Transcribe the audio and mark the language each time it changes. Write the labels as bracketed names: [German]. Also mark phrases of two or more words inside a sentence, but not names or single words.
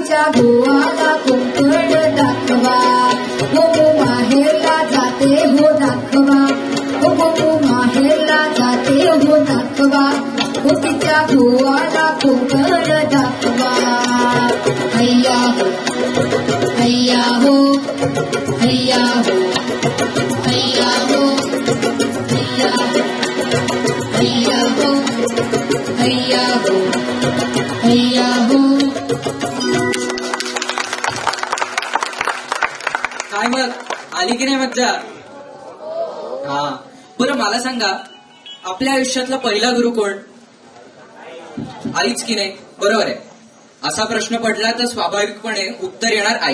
[Marathi] धुवाला कोकण दाखवा, हो माहेरला जाते हो दाखवा, हो माहेरला जाते हो दाखवा, हो तिच्या धुवाला कोकण दाखवा. हैया हो, हैया हो, हैया हो, हैया हो, हैया हो, हैया हो, हैया हो, हैया हो. काय मग आली की नाही मज्जा? हा, बरं मला सांगा, आपल्या आयुष्यातला पहिला गुरु कोण? आईच की नाही? बरोबर आहे. असा प्रश्न पडला तर स्वाभाविकपणे उत्तर येणार आई.